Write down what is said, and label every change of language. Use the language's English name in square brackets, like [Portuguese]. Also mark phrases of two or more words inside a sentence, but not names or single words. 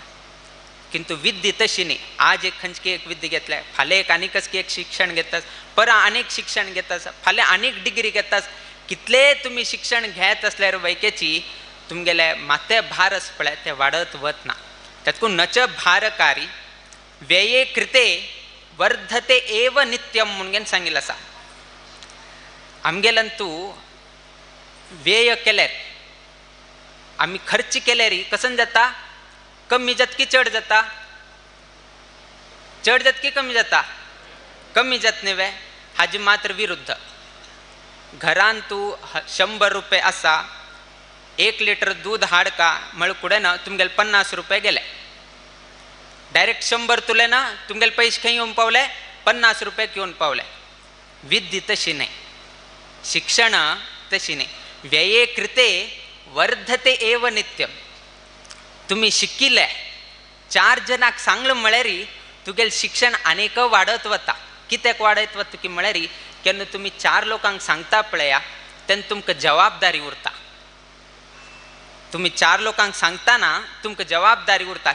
[Konkani] किंतु विद्या तशी न्ही. आज एक खंयची एक विद्या घेतल्या, फाल्यां एक आनीक एक शिक्षण घेतास, परां आनीक शिक्षण घेतास, फाल्यां आनीक डिग्री घेतास. कितले तुम्ही शिक्षण घेत असल्यार वैकेची तुमगेले माते भार आस पळय ते वाडत वतना. [Sanskrit] तातूंत नच भारकारी व्यये कृते वर्धते एव नित्यम [Konkani] म्हणून सांगिल्लें आसा. आमगेलंतू व्यय केल्यार आमी खर्च केल्यार कसन जाता, कमी जात की चड जाता? चड जात की कमी जाता? कमी जात न्ही वे. हाजे मात्र विरुद्ध. घरान तू 100 रुपये आसा, 1 लिटर दूध हाडका म्हळ्यार कुडें ना तुमगेले 50 रुपये गेले. डायरेक्ट 100 तुले ना तुमगेले पयशे खंय येवन पावले? 50 रुपये येवन पावले. विद्या तशी नाही, शिक्षण तशी नाही. [Sanskrit] व्यये कृते वर्धते एव नित्यम. [Konkani] तुम्ही शिकिल्ले 4 जणांक सांगलें म्हळ्यार तुगेलें शिक्षण आनीक वाडत वता. कित्याक वाडत वता की म्हळ्यार केन्ना तुम्ही 4 लोकांक सांगता पळया तेन्ना तुमकां जबाबदारी उरता. तुम्ही 4 लोकांक सांगतना तुमकां जबाबदारी उरता.